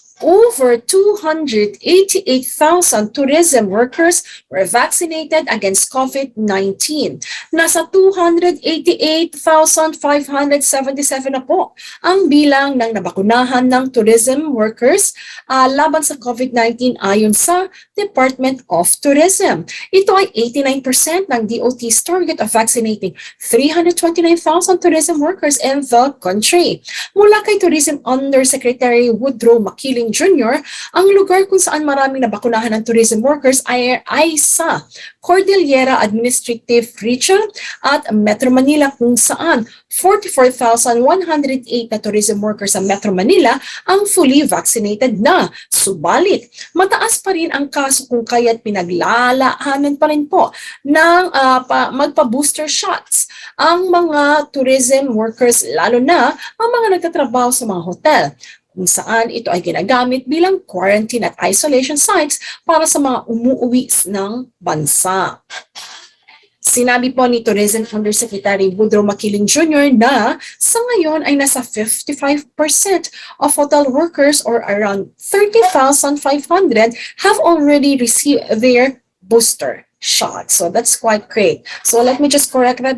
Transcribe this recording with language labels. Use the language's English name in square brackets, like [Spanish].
[English] over 288,000 tourism workers were vaccinated against COVID-19. [Filipino] Nasa 288,577 na po ang bilang ng nabakunahan ng tourism workers laban sa COVID-19 ayon sa Department of Tourism. Ito ay [English] 89% ng DOT's target of vaccinating 329,000 tourism workers in the country. [Filipino] Mula kay Tourism Undersecretary Woodrow Makiling Jr., ang lugar kung saan maraming nabakunahan ng tourism workers ay sa Cordillera Administrative Region at Metro Manila kung saan 44,108 na tourism workers sa Metro Manila ang fully vaccinated na. Subalit, mataas pa rin ang kaso kung kaya't pinaglalaanan pa rin po ng magpa-booster shots ang mga tourism workers, lalo na ang mga nagtatrabaho sa mga hotel, kung saan ito ay ginagamit bilang quarantine at isolation sites para sa mga umuuwi ng bansa. Sinabi po ni Tourism Undersecretary Woodrow Makiling Jr. na sa ngayon ay nasa [English] 55% of hotel workers or around 30,500 have already received their booster shot. So that's quite great. So let me just correct that.